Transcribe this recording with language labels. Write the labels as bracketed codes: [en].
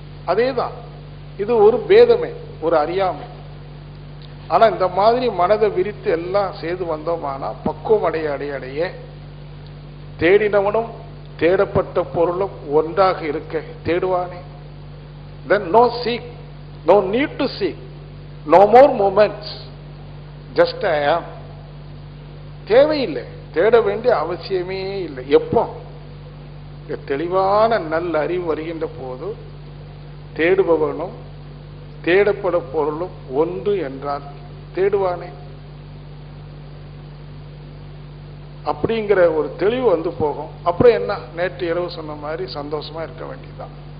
[ta] அதேதான், இது ஒரு பேதமை, ஒரு அறியாமை. ஆனா இந்த மாதிரி மனதை விரித்து எல்லாம் செய்து வந்தோமானா பக்குவம் அடைய அடைய அடைய தேடினவனும் தேடப்பட்ட பொருளும் ஒன்றாக இருக்க தேடுவானே. [en] Then no seek, no need to seek, no more moments, just I am. [ta] தேவையில்லை, தேட வேண்டிய அவசியமே இல்லை. எப்போ தெளிவான நல்ல அறிவு வருகின்ற போது தேடுபவனும் தேடப்பட பொருளும் ஒன்று என்றால் தேடுவானே. அப்படிங்கிற ஒரு தெளிவு வந்து போகும். அப்புறம் என்ன, நேற்று இரவு சொன்ன மாதிரி சந்தோஷமா இருக்க வேண்டியதுதான்.